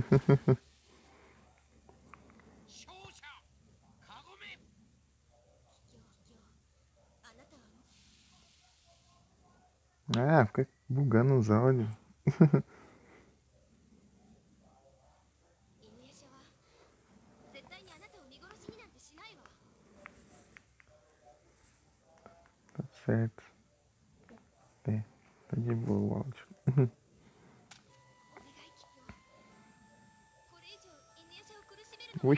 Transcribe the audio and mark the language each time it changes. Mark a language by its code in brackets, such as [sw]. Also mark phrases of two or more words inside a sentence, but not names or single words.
[ja] 勝者カゴメ。あなたは [pt] Ah, fica bugando os áudios. [ja] 犬夜叉は絶対にあなたを見殺しになんてしないわ。 [pt] Tá certo. É, tá de boa o áudio. [ja] お願いキキよ。これ以上犬夜叉を苦しめるのは